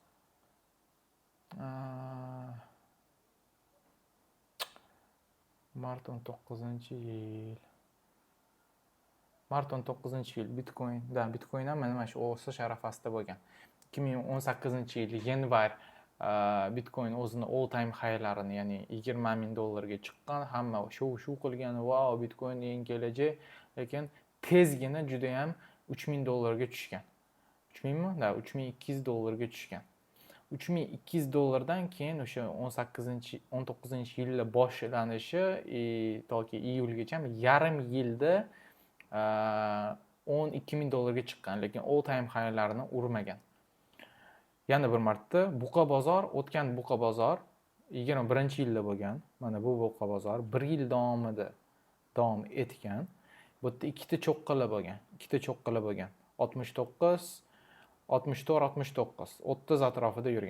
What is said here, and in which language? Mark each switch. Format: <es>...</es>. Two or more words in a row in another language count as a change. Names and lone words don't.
<uz>Mart 19-yil. Mart 19-yil Bitcoin. Da, Bitcoin ham mana shu o'sish arafasida bo'lgan. 2018-yil yanvar Bitcoin o'zini</uz> <en>all time high'larini,</en> <uz>ya'ni $20,000 chiqqan. Hamma shu qilgan, wow, Bitcoin eng kelajak, lekin tezgina juda ham $3,000 tushgan. 3,000 mi? Da, $3,200 tushgan. $3,200 keyin o'sha 19-yilda boshlanishi toki iyulgacha yarim yilda $12,000 chiqqan, lekin</uz> <en>all time high'larini</en> <uz>urmagan. Yana bir marta buqa bozor, o'tgan buqa bozor 21-yilda bo'lgan. Mana bu buqa bozor 1 yil davomida davom etgan. Bu yerda ikkita cho'qqalar bo'lgan. 69, 64, 69, 30 atrofida yurgan.</uz>